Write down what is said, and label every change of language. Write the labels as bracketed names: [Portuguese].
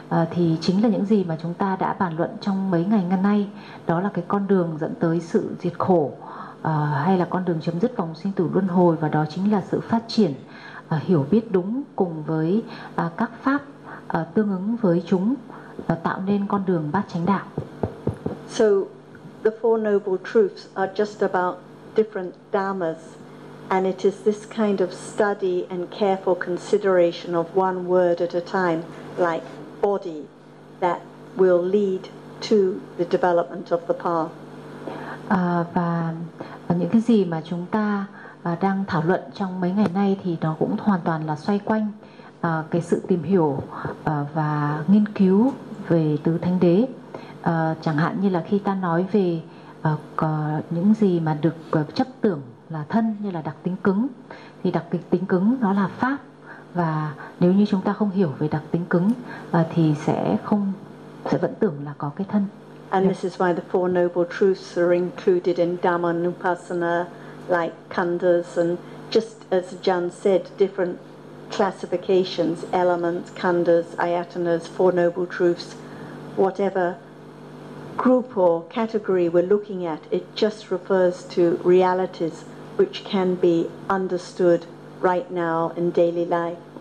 [Vietnamese] Thì chính là những gì mà chúng ta đã bàn luận trong mấy ngày ngày nay, đó là cái con đường dẫn tới sự diệt khổ, hay là con đường chấm dứt vòng sinh tử luân hồi, và đó chính là sự phát triển hiểu biết đúng cùng với các pháp tương ứng với chúng, và tạo nên con đường bát chánh đạo. [English] So the four noble truths are just about different dharmas, and it is this kind of study and careful consideration of one word at a time, like body, that will lead to the development of the path. [Vietnamese] Và những cái gì mà chúng ta đang thảo luận trong mấy ngày nay thì nó cũng hoàn toàn là xoay quanh cái sự tìm hiểu và nghiên cứu về tứ thánh đế. chẳng hạn như là khi ta nói về những gì mà được chấp tưởng là thân, như là đặc tính cứng, thì đặc tính cứng nó là pháp, và nếu như chúng ta không hiểu về đặc tính cứng thì sẽ vẫn tưởng là có cái thân. [English] And this is why the four noble truths are included in Dhamma Nupassana, like khandhas, and just as Jan said, different classifications, elements, khandhas, ayatanas, four noble truths, whatever group or category we're looking at, it just refers to realities which can be understood right now in daily life.